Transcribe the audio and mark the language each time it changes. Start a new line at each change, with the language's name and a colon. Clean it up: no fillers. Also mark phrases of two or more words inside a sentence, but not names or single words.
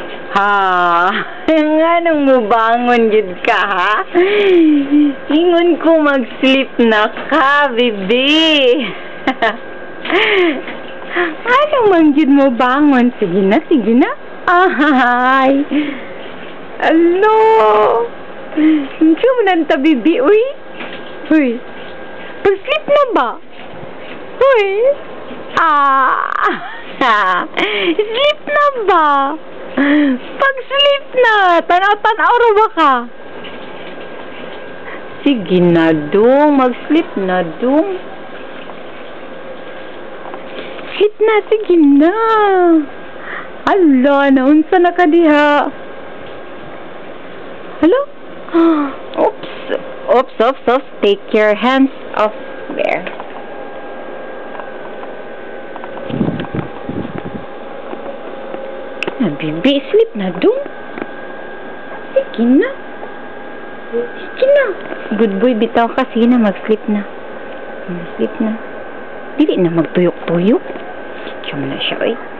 Cebuano: Ha? Nga nang mubangon yun ka, ha? Ingon ko mag-sleep na ka, bibi. Anong manggid mo bangon? Sige na, sige na. Ay. Alo. Hindi mo nanta, bibi, uy. Uy. Pag-sleep na ba? Uy. Sleep na ba? Pag-sleep na, tanaw-tanaw ro ba ka? Sige na, dong. Mag-sleep na, dong. Sleep na, sige na. Hala, naunsa na ka diha. Hello? Oops. Oops, oops, oops.
English: Take your hands off there.
Cebuano: Bibi, sleep na dong. Sige na. Sige na.
English: Good boy,
Cebuano: bitaw ka. Sige na, mag-sleep na. Mag-sleep na. Dili na magtuyok-tuyok. Sige mo na siya, oy.